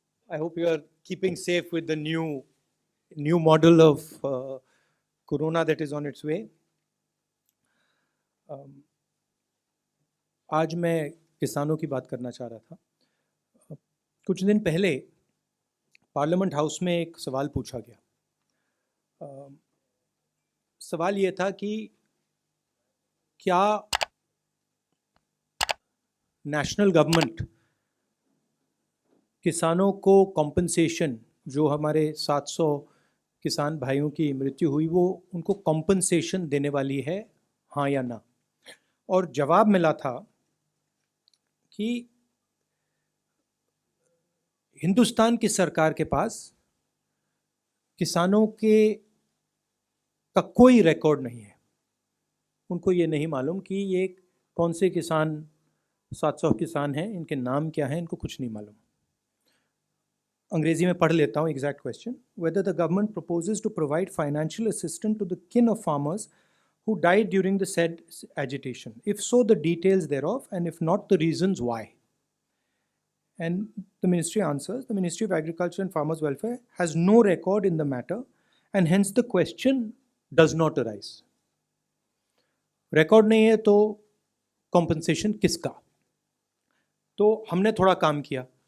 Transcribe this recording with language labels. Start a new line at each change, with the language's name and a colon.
English: I hope you are keeping safe with the new model of corona that is on its way.
Hindi: आज मैं किसानों की बात करना चाह रहा था। कुछ दिन पहले पार्लियामेंट हाउस में एक सवाल पूछा गया। सवाल ये था कि क्या नेशनल गवर्नमेंट किसानों को कॉम्पनसेशन, जो हमारे 700 किसान भाइयों की मृत्यु हुई, वो उनको कॉम्पनसेशन देने वाली है, हाँ या ना। और जवाब मिला था कि हिंदुस्तान की सरकार के पास किसानों का कोई रिकॉर्ड नहीं है। उनको ये नहीं मालूम कि ये कौन से किसान, 700 किसान हैं, इनके नाम क्या हैं, इनको कुछ नहीं मालूम। अंग्रेजी में पढ़ लेता हूँ exact question.
English: Whether the government proposes to provide financial assistance to the kin of farmers who died during the said agitation. If so, the details thereof, and if not, the reasons why. And the ministry answers, the Ministry of Agriculture and Farmers Welfare has no record in the matter, and hence the question does not arise.
Hindi: Record नहीं है तो compensation किसका? तो हमने थोड़ा काम किया।